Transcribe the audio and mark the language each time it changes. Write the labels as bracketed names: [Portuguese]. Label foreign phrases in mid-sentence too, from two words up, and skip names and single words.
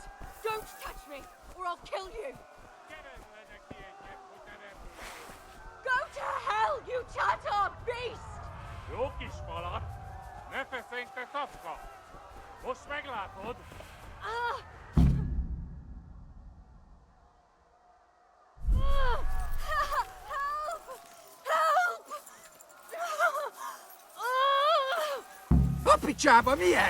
[English] Don't touch me, or I'll kill you! Go to hell, you Tatar beast! [Hungarian] Jó kis falat! Ne feszengj, te szapka! Most meglátod! Ah! A picsába, mi ez?